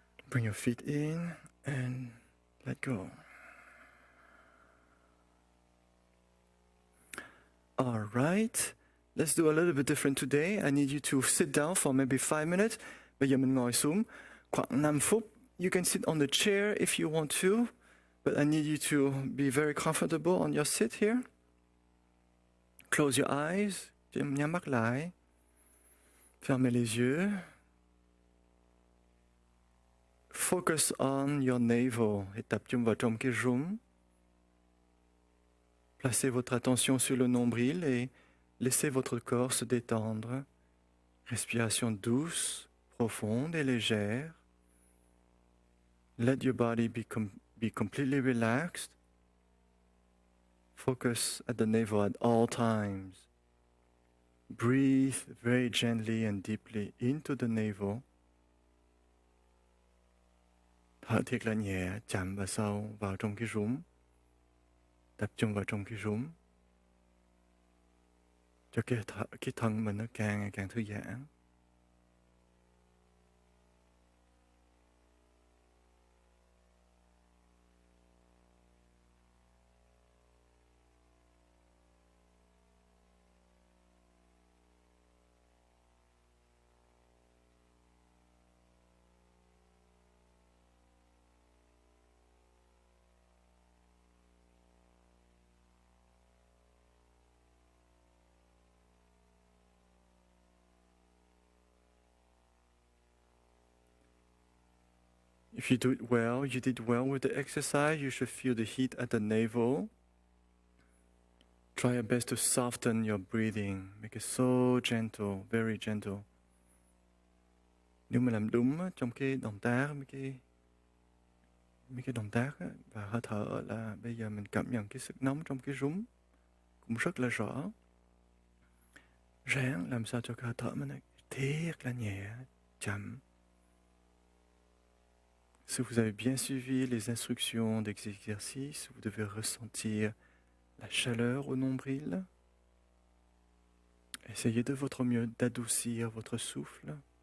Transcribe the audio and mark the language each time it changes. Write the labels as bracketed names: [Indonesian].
[English] Bring your feet in and let go. All right. Let's do a little bit different today. I need you to sit down for maybe 5 minutes. [Vietnamese] Bây giờ mình ngồi xuống khoảng 5 phút. [English] You can sit on the chair if you want to, but I need you to be very comfortable on your sit here. Close your eyes. [Vietnamese] Nhắm mắt lại. [French] Fermez les yeux. [English] Focus on your navel. [Vietnamese] Et tập trung vào trong cái rốn. [French] Placez votre attention sur le nombril et laissez votre corps se détendre. Respiration douce, profonde et légère. [English] Let your body be completely relaxed. Focus at the navel at all times. Breathe very gently and deeply into the navel. [Vietnamese] Thở thiệt là nhẹ, chậm và sâu vào trong cái rốn. Tập trung vào trong cái rốn. cho cái thân mình nó càng ngày càng thư giãn. [English] If you do it well, you did well with the exercise, you should feel the heat at the navel. Try your best to soften your breathing, make it so gentle, very gentle. [Vietnamese] Nếu mà làm đúng trong cái động tác, mấy cái động tác và hơi thở là bây giờ mình cảm nhận cái sức nóng trong cái rúng cũng rất là rõ. Ráng làm sao cho cái hơi thở mình thiệt là nhẹ, chậm. [French] Si vous avez bien suivi les instructions d'exercice, vous devez ressentir la chaleur au nombril. Essayez de votre mieux d'adoucir votre souffle.